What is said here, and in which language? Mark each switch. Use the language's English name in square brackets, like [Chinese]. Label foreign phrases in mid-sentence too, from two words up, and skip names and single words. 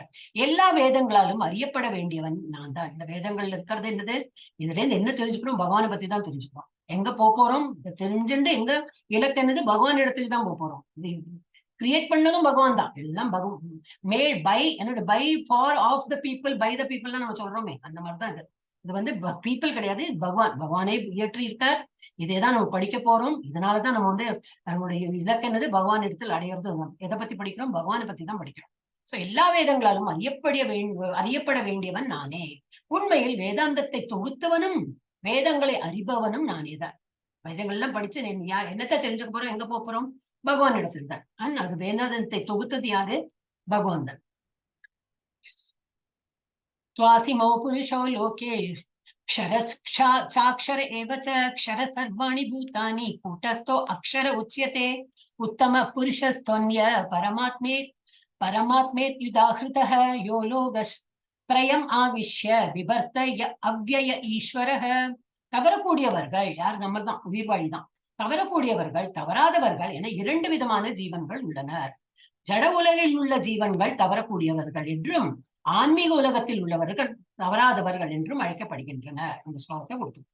[Tamil] எல்லா வேதங்களாலும் அறியப்பட வேண்டியவன் நான் தான். இந்த வேதங்கள்ல இருக்கிறது என்னது, இதுல இருந்து என்ன தெரிஞ்சுக்கணும், பகவானை பத்தி தான் தெரிஞ்சுக்கணும். எங்க போறோம் தெரிஞ்சுட்டு எங்க இலக்கு என்னது, பகவான் இடத்துல தான் போறோம். கிரியேட் பண்ணதும் பகவான் தான். எல்லாம் [English] made by [Tamil] என்னது, [English] by for of the people, by the people [Tamil] நம்ம சொல்றோமே, அந்த மாதிரிதான் இது. இது வந்து பீப்புள் கிடையாது, பகவானே இயற்றி இருக்கார். இதேதான் நம்ம படிக்க போறோம். இதனாலதான் நம்ம வந்து நம்மளுடைய இலக்கு என்னது, பகவான் இடத்தில் அடையிறது. எதை பத்தி படிக்கிறோம், பகவானை பத்தி தான் படிக்கிறோம். சோ எல்லா வேதங்களாலும் அறியப்பட வேண்டியவன் நானே. உண்மையில் வேதாந்தத்தை தொகுத்தவனும் வேதங்களை அறிபவனும் நானே தான். வேதங்கள்லாம் படிச்சு என்னத்தை தெரிஞ்சுக்க போறோம், எங்க போறோம், பகவான் இடத்துல தான். அது வேதாந்தத்தை தொகுத்தது யாரு, பகவான் தான். [Sanskrit] त्वासिमौ पुरुषो लोके क्षर एव च क्षर सर्वाणि भूतानि कूटस्थो अक्षर उच्यते उत्तम पुरुषस्त्वन्य परमात्मेत्युदाहृतः यो लोकत्रयम् आविश्य विभर्त अव्यय ईश्वरः. [Tamil] தவறக்கூடியவர்கள் யார், நம்ம தான், உயிர்வாழி தான். தவறக்கூடியவர்கள், தவறாதவர்கள் என 2 விதமான ஜீவன்கள் உள்ளனர். ஜட உலகில் உள்ள ஜீவன்கள் தவறக்கூடியவர்கள் என்றும், ஆன்மீக உலகத்தில் உள்ளவர்கள் தவறாதவர்கள் என்றும் அழைக்கப்படுகின்றனர். அந்த ஸ்லோகத்தை கொடுத்திருக்கு.